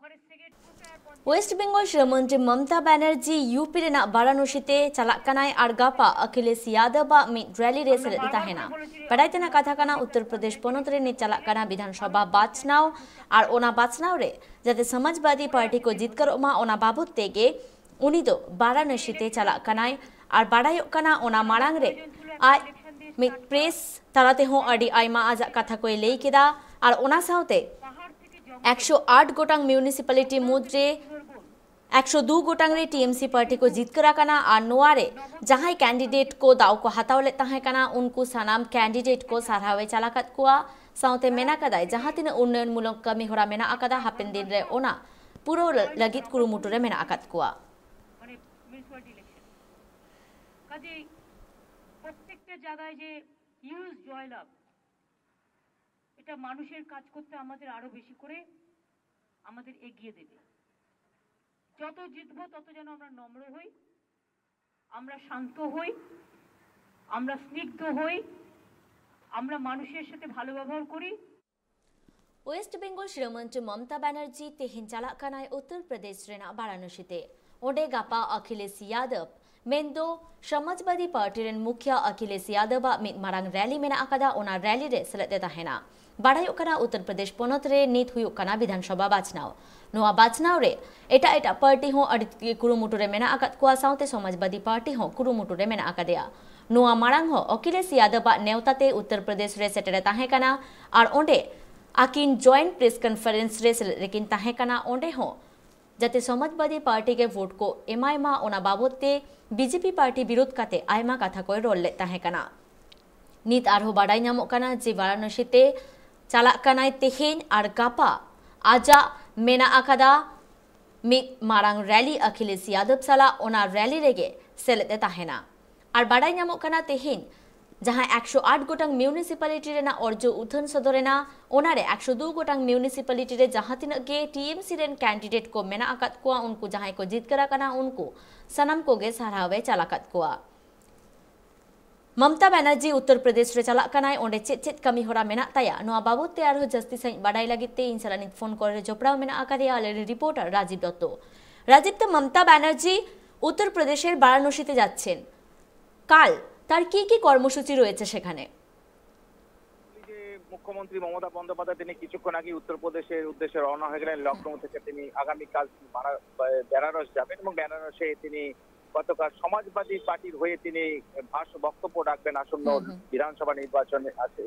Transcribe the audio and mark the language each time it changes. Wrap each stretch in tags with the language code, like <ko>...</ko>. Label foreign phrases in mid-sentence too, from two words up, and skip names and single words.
<sat>ওয়েস্ট বেঙ্গল শ্রীমন্ত্রী মমতা ব্যানার্জি यूपी रेना वाराणसीते चालाक कनाय आर गापा अखिलेश यादव मिद रैली रे सेलेद ताहेना बड़ाइतेना कथा काना उत्तर प्रदेश 15 रे नि चालाक काना विधानसभा बाचनाव आर ओना बाचनाव रे जाते समाजवादी पार्टी को जितकर ओमा ओना बाबत तेगे उनी दो वाराणसीते चालाक कनाय आर बाड़ायोग काना ओना मारांग रे आज मिद प्रेस तालाते हो अडी आयमा आजा कथा कोय लई केदा आर ओना सावते 108 गोटांग म्यूनिसिपालिटी मुद्रे 102 गोटांग रे टीएमसी पार्टी को जितकर आकाना आर नोआरे जहां कैंडिडेट को दाव को हतावले ताहेकाना उनको सनाम कैंडिडेट को सारहावे चालाकत कुआ साउते मेना कदाय जहां तिना उन्नयन मूलक कमी होरा मेना आकादा हापेन दिन रे ओना पुरो लगित कुरुमुटु रे मेना आकात कुआ</sat> <bn>মানে মিউনিসিপালিটি ইলেকশন কাজে প্রত্যেকটা জায়গায় যে ইউজ জয়লাভ এটা মানুষের কাজ করতে আমাদের আরো বেশি করে আমাদের এগিয়ে দেবে যত জিতবো তত যেন আমরা নম্র হই আমরা শান্ত হই আমরা স্নিগ্ধ হই আমরা মানুষের সাথে ভালো ব্যবহার করি</bn> <sat>ওয়েস্ট বেঙ্গল শ্রীমন্ত্রী মমতা ব্যানার্জি তেহিন চালাক কানায় उत्तर प्रदेश रेना वाराणसीते ओडे गापा अखिलेश यादव मेंदो समाजवादी पार्टी रेन मुखिया अखिलेश यादव मिद मारांग रैली मेना आकादा ओना रैली रे सेलेद ताहेना बाड़ायोग काना उत्तर प्रदेश 15 रे नित हुयुग काना विधानसभा बाचनाव नोआ बाचनाव रे एटा एटा पार्टी हो अडी कुरुमुटु रे मेना आकात कुआ साउते समाजवादी पार्टी हो कुरुमुटु रे मेना आकादेया नोआ मारांग हो अखिलेश यादव नेवताते उत्तर प्रदेश रे सेटेरे ताहे काना आर ओंडे आकिन</sat> <en>joint press conference</en> <sat>रे लेकिन ताहे काना ओंडे हो जाते समाजवादी पार्टी के वोट को एमायमा ओना बाबते बीजेपी पार्टी विरोध काते आयमा कथा कोय रोल ले ताहे काना नित आरहो बाडाय नामो काना जे वाराणसीते चालाक कानाय तेहेन आर गापा आजा मेना आकादा मिद मारांग रैली अखिलेश यादव साला ओना रैली रेगे सेलेद ताहेना आर बाडाय नामो काना तेहेन जहां 108 गोटांग म्यूनिसिपालिटी रेना अर्ज उथन सदरेना ओनारे 102 गोटांग म्यूनिसिपालिटी रे जहां तिना गे टीएमसी रेन कैंडिडेट को मेना आकात कुआ उनको जहां को जीत करा काना उनको सनम को गे सारावे चालाकत कुआ ममता बनर्जी उत्तर प्रदेश रे चालाक कानाय ओंडे चेत कमी होरा मेना ताया नोआ बाबते आरो जस्ती सही बाडाय लागिते इन साला नित फोन करे जोपड़ाव मेना आकादिया आले रिपोर्टर राजीव दत्त</sat> <bn>তো মমতা ব্যানার্জি উত্তর প্রদেশের বারাণসীতে যাচ্ছেন কাল তার কি কি কর্মসূচি রয়েছে সেখানে মুখ্যমন্ত্রী মমতা বন্দ্যোপাধ্যায় তিনি কিছুক্ষণ আগে উত্তরপ্রদেশের উদ্দেশ্যে রওনা হয়ে গেলেন লখনৌ থেকে তিনি আগামীকাল বেনারস যাবেন এবং বেনারসে তিনি গতকাল সমাজবাদী পার্টির হয়ে তিনি বক্তব্য রাখবেন আসন্ন বিধানসভা নির্বাচন আছে</bn>